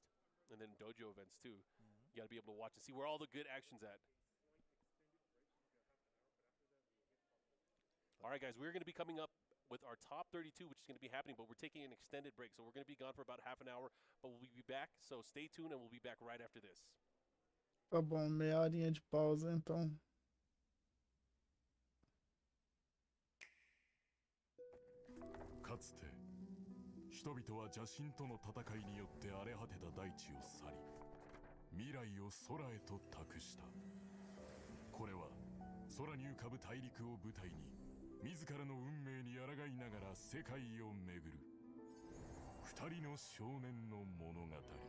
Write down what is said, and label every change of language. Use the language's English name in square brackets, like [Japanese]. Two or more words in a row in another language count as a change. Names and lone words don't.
[English] And then dojo events too. You got to be able to watch and see where all the good action's at. All right, guys, we're going to be coming up with our top 32, which is going to be happening, but we're taking an extended break. So we're going to be gone for about half an hour, but we'll be back. So stay tuned, and we'll be back right after this. [Portuguese] Tá bom, meia horinha de pausa, então. [Japanese] かつて人々は邪神との戦いによって荒れ果てた大地を去り、未来を空へと託した。これは空に浮かぶ大陸を舞台に自らの運命に抗いながら世界を巡る二人の少年の物語。